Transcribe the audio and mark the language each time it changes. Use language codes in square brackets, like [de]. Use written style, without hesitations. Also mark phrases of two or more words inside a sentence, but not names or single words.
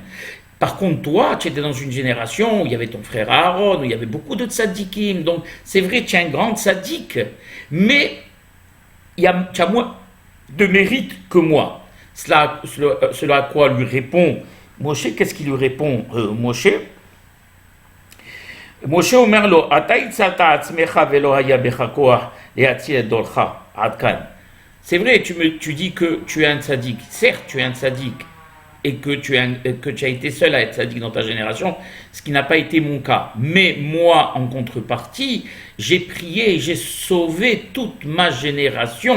[fr] Par contre, toi, tu étais dans une génération où il y avait ton frère Aaron, où il y avait beaucoup de tzadikim. Donc c'est vrai, tu es un grand tzadik, mais tu as moins de mérite que moi. Cela à quoi lui répond Moshe? Qu'est-ce qu'il lui répond Moshe [he] אומר לו, אתה הצלת עצמך ולא היה בך כוח להציל את דורך, עד כאן. [fr] C'est vrai, tu dis que tu es un tzaddik. Certes, tu es un tzaddik et que tu as été seul à être tzaddik dans ta génération, ce qui n'a pas été mon cas. Mais moi, en contrepartie, j'ai prié et j'ai sauvé toute ma génération.